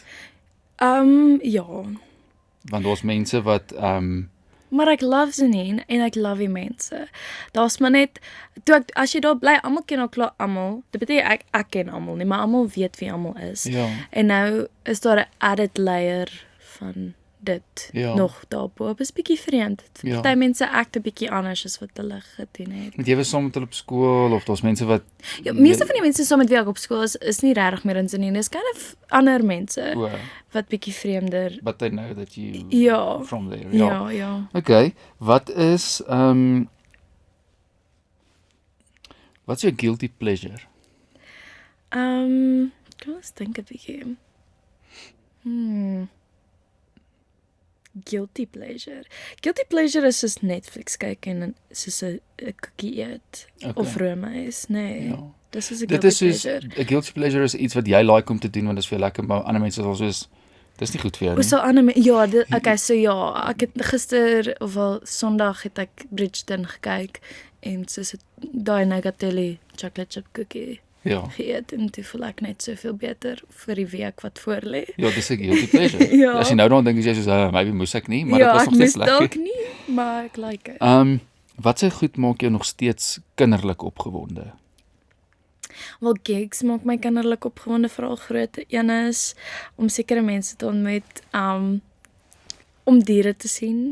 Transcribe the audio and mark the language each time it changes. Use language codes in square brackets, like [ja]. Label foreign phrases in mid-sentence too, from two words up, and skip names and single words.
[af] Ja. Want daar's mense wat Maar ek love Zanine en ek love die mense. Daar's maar net as jy daar bly, almal ken al klaar almal. Dit beteken ek ken almal nie, maar almal weet wie almal is. ja, En nou is daar 'n [en] added layer [af] van dit Ja. nog daarbo. Dit is bietjie vreemd. Ja. Party mense act 'n bietjie anders as wat hulle gedoen het. met jy was saam met hulle op skool of daar's mense wat Ja, meeste van die mense saam met wie ek op skool is nie regtig meer in Zanine. Dis [en] kind of [af] ander mense wat bietjie vreemder. [en] but they know that you [af] Ja. [en] from there. [af] Ja. [en] Okay, [af] wat is [en] wat's your guilty pleasure? [af] Kom ons dink 'n bietjie. [en] Guilty pleasure. Guilty pleasure [af] is soos Netflix kyk en soos 'n koekie eet of roomys, nee. Ja. Dis is 'n Dit guilty is soos pleasure. 'n [en] guilty pleasure [af] is iets wat jy like om te doen want dit is vir jou lekker, maar ander mense is al soos dis nie goed vir jou O, nie. so ander ja, okay, so ja, ek het gister of wel Sondag het ek Bridgerton gekyk en soos daai Negatelli [en] chocolate chip cookie [af] Ja. geëet en toe voel ek net soveel beter vir die week wat voorlê. Ja, dis 'n [en] guilty pleasure. [af] Ja. As jy nou dan dink jy soos maybe moes ek nie, maar ja, dit was ek nog steeds moes dalk lekker. nie, maar ek like dit. Wat se goed maak jou nog steeds kinderlik opgewonde? Wel, gigs maak my kinderlik opgewonde, veral groot een is om sekere mense te ontmoet, om diere te sien.